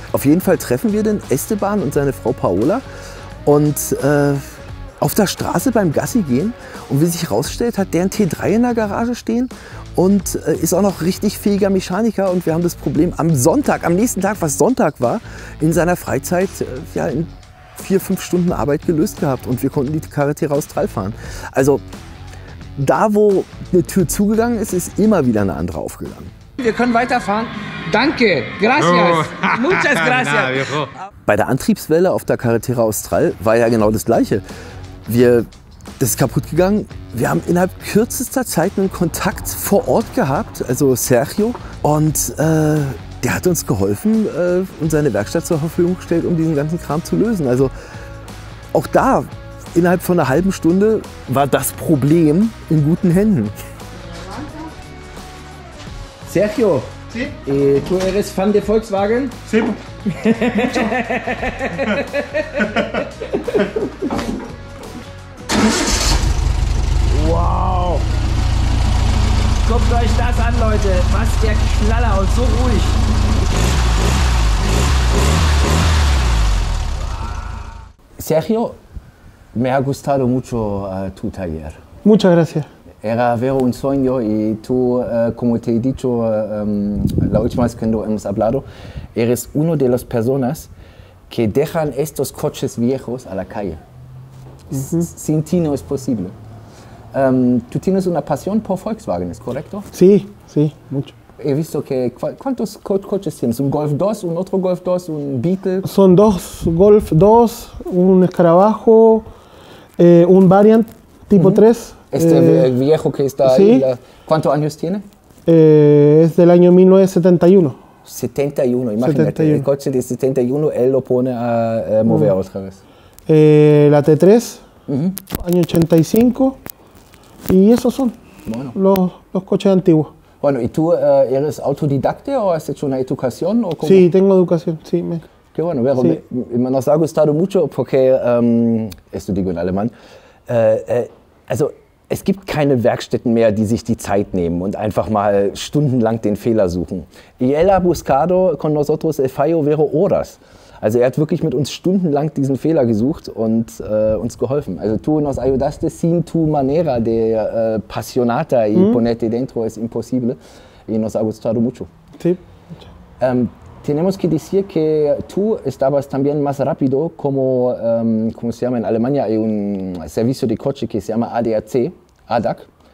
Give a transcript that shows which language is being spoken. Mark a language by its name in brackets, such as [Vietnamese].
[German] Auf jeden Fall treffen wir den Esteban und seine Frau Paola. Und auf der Straße beim Gassi gehen und wie sich herausstellt, hat der ein T3 in der Garage stehen und ist auch noch richtig fähiger Mechaniker und wir haben das Problem am Sonntag, am nächsten Tag, was Sonntag war, in seiner Freizeit ja, in 4-5 Stunden Arbeit gelöst gehabt und wir konnten die Carretera Austral fahren. Also da, wo eine Tür zugegangen ist, ist immer wieder eine andere aufgegangen. Wir können weiterfahren. Danke, [Spanish] gracias, muchas gracias. [German] Bei der Antriebswelle auf der Carretera Austral war ja genau das Gleiche. Das ist kaputt gegangen. Wir haben innerhalb kürzester Zeit einen Kontakt vor Ort gehabt, also Sergio. Und der hat uns geholfen und seine Werkstatt zur Verfügung gestellt, um diesen ganzen Kram zu lösen. Also auch da, innerhalb von einer halben Stunde, war das Problem in guten Händen. [Spanish] Sergio, sí. ¿Tú eres fan de Volkswagen? Sí. [German] Wow! Guckt euch das an, Leute. Was der Knaller und so ruhig. [Spanish] Sergio, me ha gustado mucho tu taller. Muchas gracias. Era vero un sueño y tú, como te he dicho la última vez cuando hemos hablado, eres uno de las personas que dejan estos coches viejos a la calle. Sin ti no es posible. Tú tienes una pasión por Volkswagen, ¿es correcto? Sí, sí, mucho. He visto que... ¿Cuántos coches tienes? ¿Un Golf 2, un otro Golf 2, un Beetle? Son dos Golf 2, un Escarabajo, un Variant tipo 3. El viejo que está ¿sí? ahí, ¿cuántos años tiene? Es del año 1971. 71, imagínate, 71. El coche de 71, él lo pone a mover otra vez. La T3, año 85, y esos son los coches antiguos. Bueno, ¿y tú eres autodidacta o has hecho una educación? ¿O cómo? Sí, tengo educación, sí. Qué bueno, Vero, sí. Nos ha gustado mucho porque, esto digo en alemán, [German] also es gibt keine Werkstätten mehr, die sich die Zeit nehmen und einfach mal stundenlang den Fehler suchen. [Spanish] Y él ha buscado con nosotros el fallo Vero horas. [German] Also er hat wirklich mit uns stundenlang diesen Fehler gesucht und uns geholfen. [Spanish] Also tú nos ayudaste sin tu manera de apasionata y ponerte dentro es imposible. Y nos ha gustado mucho. Sí. Tenemos que decir que tú estabas también más rápido como, ¿cómo se llama? En Alemania hay un servicio de coche que se llama ADAC.